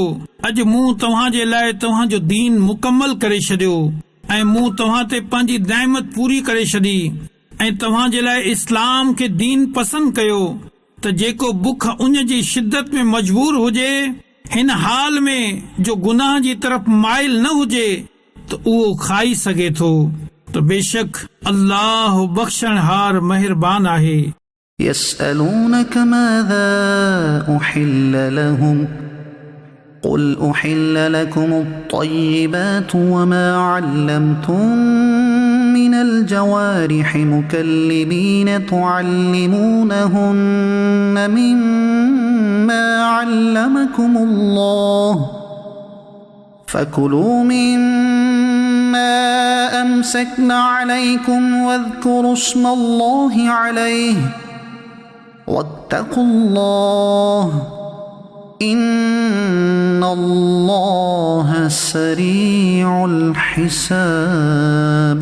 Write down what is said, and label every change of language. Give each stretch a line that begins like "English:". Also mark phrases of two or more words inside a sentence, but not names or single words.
Sindhi: अॼु मूं तव्हांजे लाइ तव्हांजो दीन मुकम्मल करे छॾियो ऐं मूं तव्हां ते पंहिंजी नेमत पूरी करे छॾी ऐं तव्हांजे लाइ इस्लाम खे दीन पसंदि कयो त जेको बुख उन जी शिद्दत में मजबूर हुजे, हिन हाल में जो गुनाह जी तरफ़ माइल न हुजे त उहो खाई सघे थो। त बेशक अल्लाह बख़्शणहार महिरबान आहे।
Arabic: يسألونك ماذا أحل لهم قل أحل لكم الطيبات وما علمتم من الجوارح مكلبين تعلمونهن مما علمكم الله فكلوا مما أمسكن عليكم واذكروا اسم الله عليه واتقوا الله إن الله سريع الحساب।